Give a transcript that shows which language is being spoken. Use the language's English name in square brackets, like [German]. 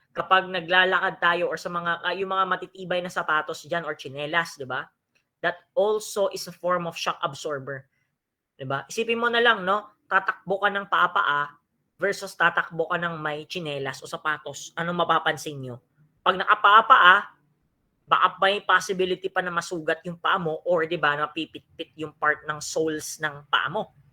[Filipino] Kapag naglalakad tayo or sa mga yung mga matitibay na sapatos diyan or tsinelas, 'di ba? [English] That also is a form of shock absorber. [Filipino] 'Di ba? Isipin mo na lang, no? Tatakbo ka ng paa versus tatakbo ka ng may tsinelas o sapatos. Anong mapapansin nyo? Pag nakapaa, baka may possibility pa na masugat yung paa mo or 'di ba, napipit-pit yung part ng soles ng paa mo.